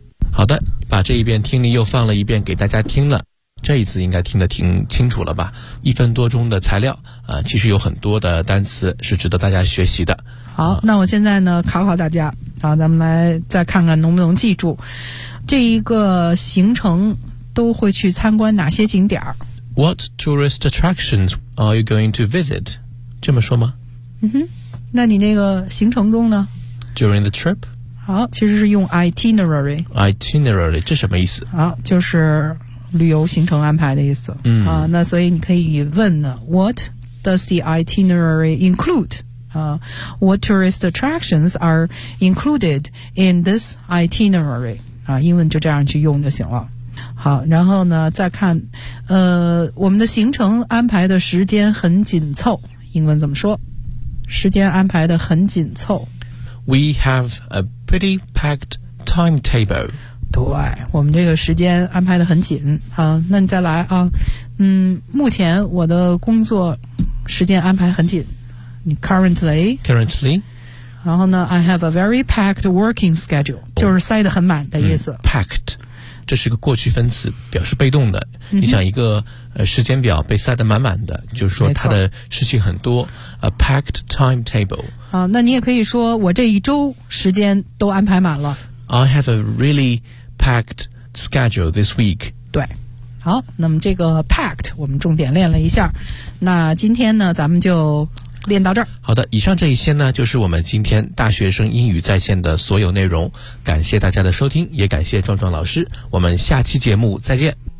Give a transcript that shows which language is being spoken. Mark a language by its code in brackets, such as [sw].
[zh] 好的，把这一遍听力又放了一遍给大家听了，这一次应该听得挺清楚了吧，一分多钟的材料啊，其实有很多的单词是值得大家学习的。好，那我现在呢考考大家，好，咱们来再看看能不能记住这一个行程都会去参观哪些景点。 [en] What tourist attractions are you going to visit? [zh] 这么说吗？嗯哼，那你那个行程中呢？ [en] During the trip。 [zh] 好，其实是用 itinerary。 Itinerary 这什么意思？好，就是旅游行程安排的意思。嗯啊，那所以你可以问呢 ， [en] What does the itinerary include？啊 ，What tourist attractions are included in this itinerary？ [zh] 啊，英文就这样去用就行了。好，然后呢，再看，我们的行程安排的时间很紧凑，英文怎么说？时间安排的很紧凑。 [en] We have a pretty packed timetable. [zh] 对，我们这个时间安排得很紧啊。那你再来啊。嗯，目前我的工作时间安排很紧。 [en] 你 currently 然后呢 I have a very packed working schedule、oh, [zh] 就是塞得很满的意思、 packed 这是个过去分词，表示被动的、嗯、你想一个时间表被塞得满满的，就是说它的事情很多。 [en] A packed timetable [zh] 啊，那你也可以说我这一周时间都安排满了。 [en] I have a really packed schedule this week. [zh] 对，好，那么这个 packed 我们重点练了一下，那今天呢咱们就练到这儿。好的，以上这一些呢就是我们今天大学生英语在线的所有内容，感谢大家的收听，也感谢壮壮老师，我们下期节目再见。